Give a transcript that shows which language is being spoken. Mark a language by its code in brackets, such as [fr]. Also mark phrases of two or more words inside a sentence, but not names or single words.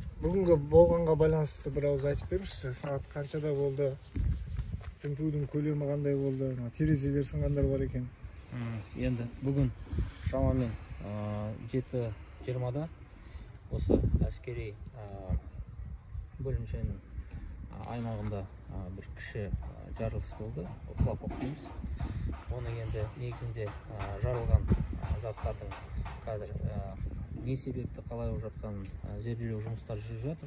[ky] Бүгүнкү болгонго байланыштуу бир ауыз айтып бериңизчи. Саат канчада болду? Дүмпүүдүн көлөмү кандай болду? Терезелер сынгандар бар экен. [kk] Енді бүгін шамамен 7:20-да осы әскери бөлімшенің аймағында бір кіші жарылыс болды. Хлопок дейміз. Оның енді негізінде жарылған заттардың қазір не себепті қалай болып жатқанын зерделеу жұмыстары жүріп жатыр.